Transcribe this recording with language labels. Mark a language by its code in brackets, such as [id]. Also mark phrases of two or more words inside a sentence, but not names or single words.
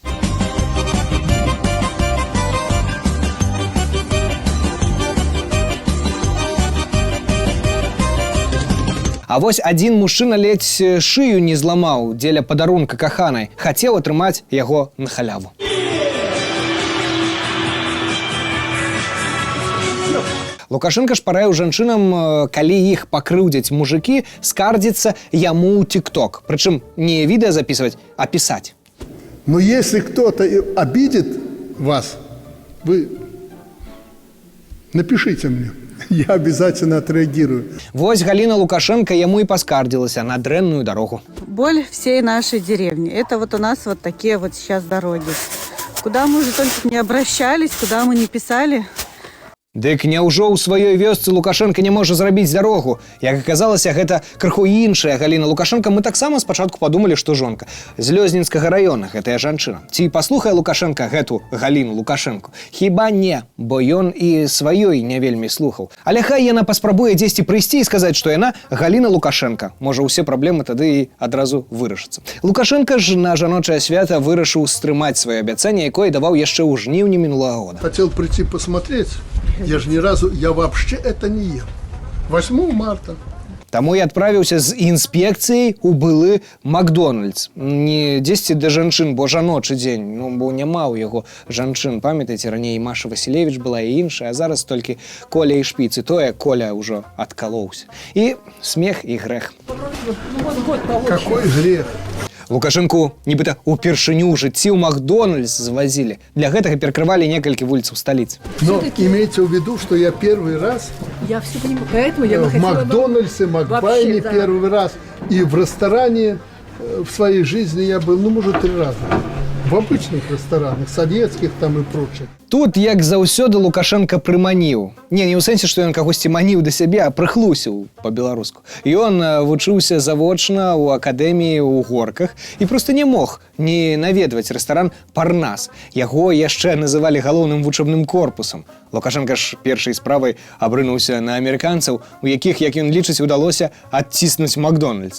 [be] А вось адзін мужчына ледзь шыю не зламаў дзеля падарунка каханай, хацеў атрымаць яго на халяву. Лукашенко ж параіў жанчынам, калі іх пакрыўдзяць мужыкі, скардзіцца яму ў TikTok. Прычым не відэа [ru] записывать, а писать. Но если кто-то обидит вас, вы напишите мне. Я обязательно отреагирую. [be] Вось Галина Лукашенко яму и поскардзілася на дрэнную дорогу. [ru] Боль всей нашей деревни. Это вот у нас вот такие вот сейчас дороги. Куда мы уже только не обращались, куда мы не писали. [be] Дык няўжо ў сваёй вёсцы Лукашенко не можа зрабіць дарогу. Як аказалася, гэта крыху іншая Галіна Лукашенко. Мы таксама спачатку падумалі, што жонка з Лёзнінскага раёна гэтая жанчына. Ці паслухае Лукашенко гэту Галіну Лукашенко? Хіба не, бо ён і сваёй не вельмі слухаў. Але хай яна паспрабуе дзесьці прыйсці і сказаць, што яна Галіна Лукашенко. Можа, усе праблемы тады і адразу вырашацца. Лукашенко ж на жаночае свята вырашыў стрымаць сваё абяцанне, якое даваў яшчэ ў жніўні мінулага года. [ru] Хотел прийти посмотреть. Я же ни разу, я вообще это не ем. 8 марта. [be] Таму я адправіўся з інспекцыяй у былы Макдональдс. Не дзесьці да жанчын, бо жаночы дзень. Ну, бо няма ў яго жанчын. Памятаеце, раней Маша Васілевіч была і іншая, а зараз толькі Коля і Шпіц. І тое Коля ўжо адкалоўся. І смех, і грэх. [ru] Какой грех? [be] Лукашенку нібыта упершыню ў жыцці ў Макдональдс звозили. Для гэтага перакрывалі некалькі вуліцаў сталіцы. [ru] Но имейте в виду, что я первый раз я все понимаю, поэтому я бы в Макдональдсе, Макбайне да. первый раз. И в ресторане в своей жизни я был, ну, может, 3 раза. В обычных ресторанах, советских там и прочих. [be] Тут, як заўсёды, Лукашенко прыманіў. Не ў сэнсе, што ён кагосьці маніў да сябе, а прыхлусіў па-беларуску. Ён вучыўся завочна ў акадэміі ў Горках і проста не мог не наведваць рэстаран «Парнас». Яго яшчэ называлі галоўным вучэбным корпусам. Лукашенко ж першай справай абрынуўся на амерыканцаў, у якіх, як ён лічыць, удалося адціснуць Макдональдс.